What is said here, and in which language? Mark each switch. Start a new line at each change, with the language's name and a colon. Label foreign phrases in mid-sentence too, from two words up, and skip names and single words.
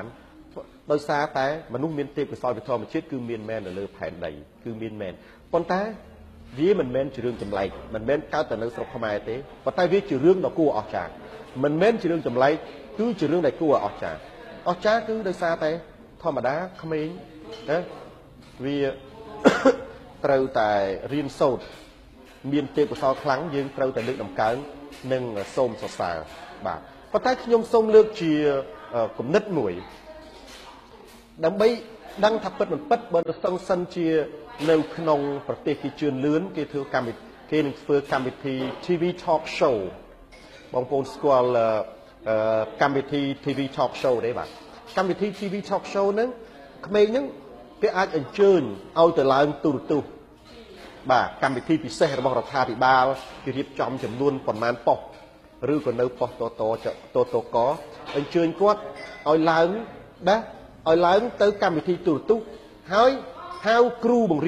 Khmer: ដោយសារតែមនុស្សមានទេពកោសល្យពីធម្មជាតិគឺមានមែននៅលើផែនដីគឺមានមែនប៉ុន្តែវាមិនមែនជារឿងចម្លែកមិនមែនកើតតែនៅស្រុកខ្មែរទេប៉ុន្តែវាជារឿងដ៏គួរអស្ចារ្យមិនមែនជារឿងចម្លែកគឺជារឿងដែលគួរអស្ចារ្យគឺដោយសារតែធម្មតាក្មេងណាវាត្រូវតែរៀនសូត្រមានទេពកោសល្យខ្លាំងយើងត្រូវតែលើកតម្កើង នឹងសូមសរសើរបាទប៉ុន្តែខ្ញុំសូមលើកជាគំនិតមួយដើម្បីដឹងថាពិតមិនពិតបើសង្សិនជានៅក្នុងប្រទេសគេជឿនលឿនគេធ្វើកម្មវិធីគេនឹងធ្វើកម្មវិធី
English: TV talk show
Khmer: បងប្អូនស្គាល់កម្មវិធី
English: TV talk show
Khmer: ទេបាទកម្មវិធី
English: TV talk show
Khmer: ហ្នឹងក្មេងហ្នឹងគេអាចអញ្ជើញឲ្យទៅឡើងទូរទស្សន៍បាទកម្មវិធីពិសេសរបស់រដ្ឋាភិបាលគេរៀបចំចំនួនប្រ មាណប៉ុស្តិ៍ឬក៏នៅប៉ុស្តិ៍តកអញ្ជើញគាត់ឲ្យឡើងណាឲ្យឡើងទៅកម្មវិធីទូរទស្សន៍ហើយហៅគ្រូបង្រៀន